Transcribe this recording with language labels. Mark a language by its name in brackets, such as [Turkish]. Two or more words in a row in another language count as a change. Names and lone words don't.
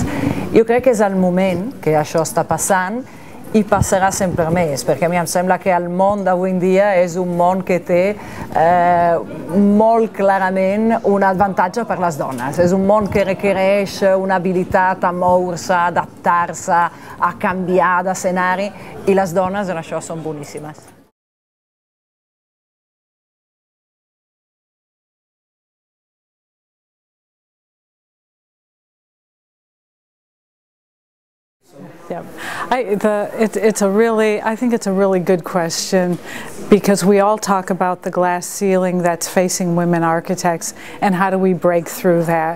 [Catalan] Jo crec que és el moment que això està passant i passarà sempre més, perquè a mi em sembla que el món d'avui en dia és un món que té molt clarament un avantatge per les dones. És un món que requereix una habilitat a moure-se, a adaptar-se, a canviar d'escenari, i les dones en això són boníssimes. [English] Yeah, I think it's a really good question, because we all talk about the glass ceiling that's facing women architects and how do we break through that.